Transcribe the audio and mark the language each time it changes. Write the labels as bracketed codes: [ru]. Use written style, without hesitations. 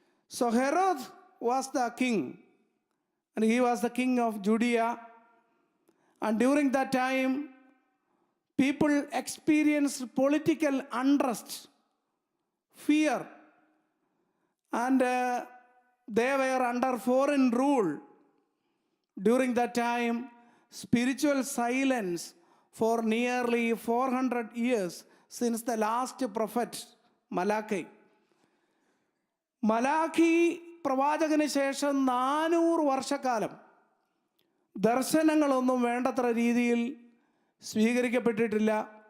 [en] So Herod was the king, and he was the king of Judea. And during that time people experienced political untrust, fear, and they were under foreign rule. During that time, spiritual silence for nearly 400 years since the last prophet Malachi. [ml] Malachi പ്രവാചകന് ശേഷം 400 വർഷക്കാലം ദർശനങ്ങളൊന്നും വേണ്ടത്ര രീതിയിൽ സ്വീകരിക്കപ്പെട്ടിട്ടില്ല.